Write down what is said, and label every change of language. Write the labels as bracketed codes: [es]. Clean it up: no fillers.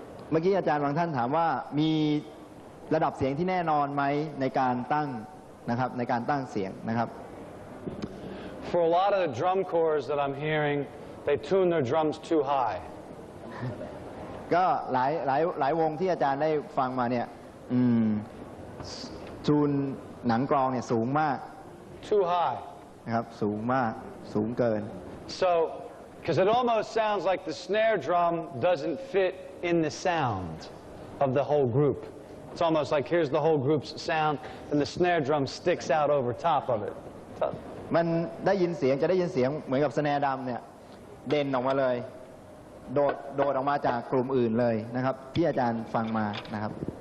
[th] เมื่อกี้อาจารย์บางท่านถามว่ามีระดับเสียงที่แน่นอนไหมในการตั้งนะครับในการตั้งเสียงนะครับ [en] For a lot of the drum corps that I'm hearing, they tune their drums too high. [th] ก็หลายวงที่อาจารย์ได้ฟังมาเนี่ยจูนหนังกลองเนี่ยสูงมาก [en] Too high. [th] นะครับสูงมากสูงเกิน [en] So, because it almost sounds like the snare drum doesn't fit in the sound of the whole group. It's almost like here's the whole group's sound, and the snare drum sticks out over top of it. [th] มันได้ยินเสียงจะได้ยินเสียงเหมือนกับสแนร์ดำเนี่ยเด่นออกมาเลยโดดออกมาจากกลุ่มอื่นเลยนะครับที่อาจารย์ฟังมานะครับ